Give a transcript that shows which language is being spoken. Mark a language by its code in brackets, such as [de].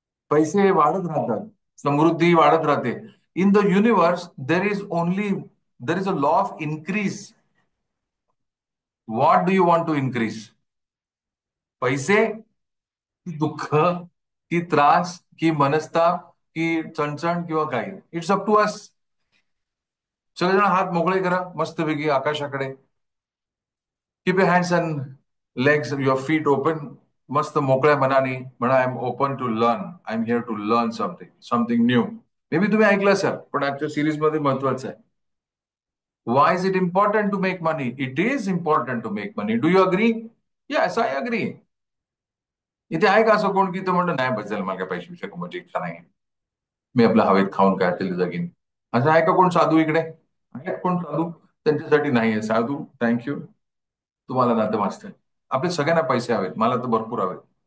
[mr] पैसे वाढत राहतात, समृद्धी वाढत राहते. [en] In the universe there is a law of increase. What do you want to increase? [mr] पैसे की दुःख की त्रास की मनस्ताप की चणचण किंवा काही? [en] It's up to us. [mr] सगळेजण हात मोकळे करा मस्तपैकी आकाशाकडे. [en] Keep your hands and legs, your feet open. [mr] मस्त मोकळ्या मनाने म्हणा, [en] I am open to learn, I am here to learn something new. Maybe [mr] तुम्ही ऐकलं असाल, पण आजच्या सिरीज मध्ये महत्वाचं आहे. [en] Why is it important to make money? It is important to make money. Do you agree? Yes, I agree. [mr] इथे आहे का असं कोण की तो म्हणतो नाही बस झालं, मला काय पैसे विषय कमवायची इच्छा नाही, मी आपल्या हवेत खाऊन काय असेल ते जगीन? असं आहे का कोण साधू इकडे? आहेत कोण साधू? त्यांच्यासाठी नाहीये साधू. थँक्यू. तुम्हाला नातं वाचतंय. आपले सगळ्यांना पैसे हवेत, मला तर भरपूर हवेत.